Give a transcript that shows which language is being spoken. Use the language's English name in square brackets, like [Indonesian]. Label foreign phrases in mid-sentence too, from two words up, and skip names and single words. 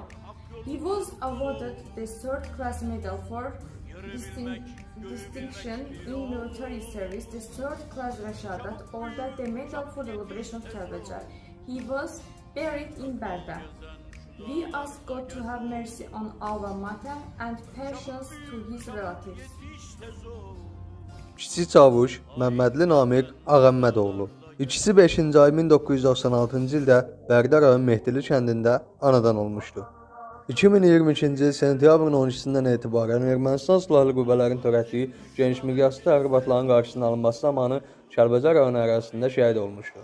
[English] He was awarded the third-class medal for distinction in military service, the third-class Rəşadat Order, the medal for the liberation of Kəlbəcər. He was buried in Bərdə. We ask God to have mercy on our Matem and patience to his relatives. [Azerbaijani] Kiçik Çavuş Məmmədli Namiq Ağəmmədoğlu. İkisi 5-ci ay 1996-cı ildə Bərdə rayon Mehdili kəndində anadan olmuşdu. 2022-ci il sentyabrın 12-sindən etibarən Ermənistan silahlı qüvvələrin törətdiyi geniş miqyaslı təxribatların qarşısının alınması zamanı Kəlbəcər rayonu ərazisində şəhid olmuşdu.